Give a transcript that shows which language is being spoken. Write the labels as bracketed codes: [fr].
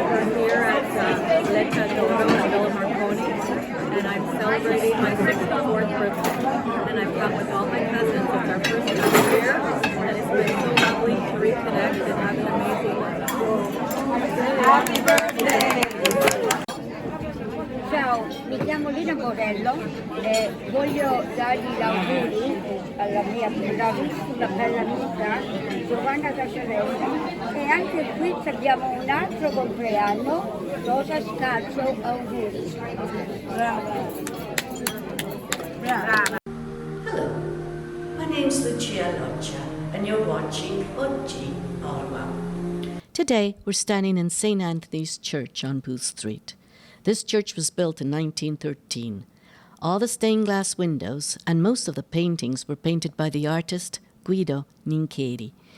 [en] We're here at Letta Dodo in Villa Marconi, and I'm celebrating my 64th birthday. And I've come with all my cousins. It's our first time here, and it's been so lovely to reconnect and have an amazing life. Happy birthday! [it] Ciao, mi chiamo Lina Borello e voglio dargli gli auguri alla mia bravissima bella amica Giovanna Cacerella e anche qui abbiamo un altro compleanno, Rosa Scalzo, auguri. Brava. Brava. [en] Hello, my name's Lucia Loccia and you're watching Oggi Ottawa. Today we're standing in St. Anthony's Church on Booth Street. This church was built in 1913. All the stained glass windows and most of the paintings were painted by the artist Guido Nincheri.